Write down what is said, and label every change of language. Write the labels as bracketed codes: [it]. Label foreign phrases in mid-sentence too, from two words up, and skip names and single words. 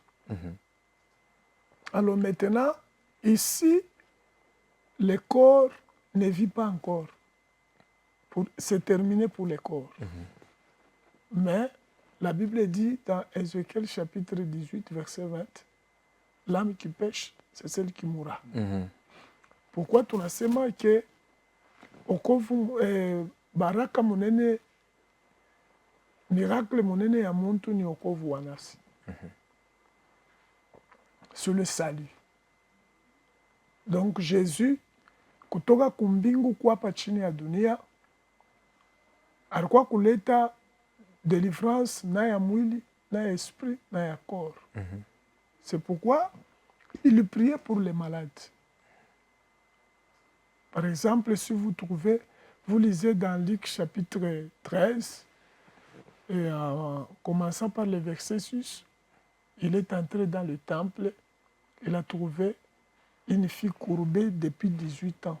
[fr] Alors maintenant, ici, le corps ne vit pas encore. C'est terminé pour le corps. Mais la Bible dit dans Ézéchiel chapitre 18, verset 20, l'âme qui pêche, c'est celle qui mourra. [sw] Pourquoi tunasema que okovu baraka munene, miracle munene ya muntu ni okovu wa nafsi. [fr] Sur le salut. Donc Jésus, [sw] kutoka kumbingu kuapa chini ya dunia, alikuwa kuleta délivrance na ya mwili, na ya esprit, na ya corps. [fr] C'est pourquoi il priait pour les malades. Par exemple, si vous trouvez, vous lisez dans Luc chapitre 13, et en commençant par le verset 6, il est entré dans le temple, il a trouvé une fille courbée depuis 18 ans.